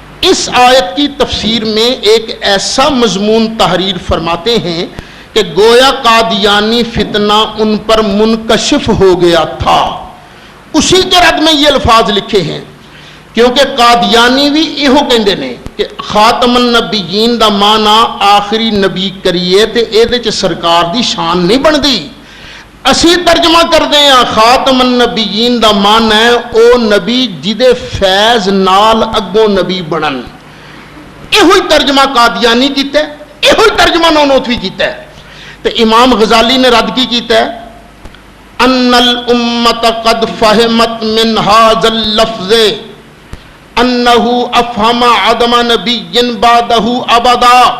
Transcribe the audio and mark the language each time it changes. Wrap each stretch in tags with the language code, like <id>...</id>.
<ur>اس آیت کی تفسیر میں ایک ایسا مضمون تحریر فرماتے ہیں کہ گویا قادیانی فتنہ ان پر منکشف ہو گیا تھا۔ اسی کے رد میں یہ الفاظ لکھے ہیں، کیونکہ</ur> <pa>قادیانی بھی یہو کہندے نے کہ خاتم النبیین دا معنی آخری نبی کریے تے اے دے چ سرکار دی شان نہیں بندی۔ اسی ترجمہ کر دیں خاتم النبیین دا مان ہے او نبی جدے فیض نال اگوں نبی بنن. یہ ترجمہ قادیانی کیتا ہے, یہ ترجمہ نونوتوی کیتا ہے. تو امام غزالی نے رد کی کیتا ہے</pa> <ar>ان الامت قد فہمت من هذا اللفظ انه افهم عدم نبی بعده ابدا</ar>